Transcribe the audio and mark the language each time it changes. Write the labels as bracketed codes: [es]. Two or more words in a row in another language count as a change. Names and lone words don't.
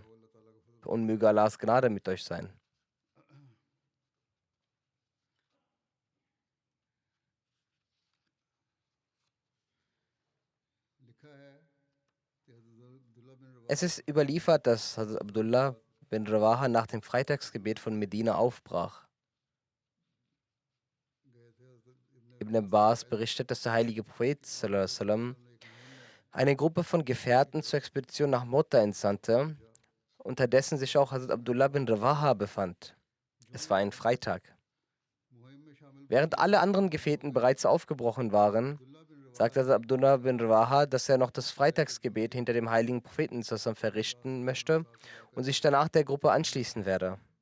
[de] Und möge Allahs Gnade mit euch sein. Es ist überliefert, dass Hazrat Abdullah bin Rawaha nach dem Freitagsgebet von Medina aufbrach. Ibn Abbas berichtet, dass der heilige Prophet [ar] صلى الله عليه وسلم [de] eine Gruppe von Gefährten zur Expedition nach Motta entsandte, unter dessen sich auch Hazrat Abdullah bin Rawaha befand. Es war ein Freitag. Während alle anderen Gefährten bereits aufgebrochen waren, sagte Hazrat Abdullah bin Rawaha, dass er noch das Freitagsgebet hinter dem heiligen Propheten zusammen verrichten möchte und sich danach der Gruppe anschließen werde.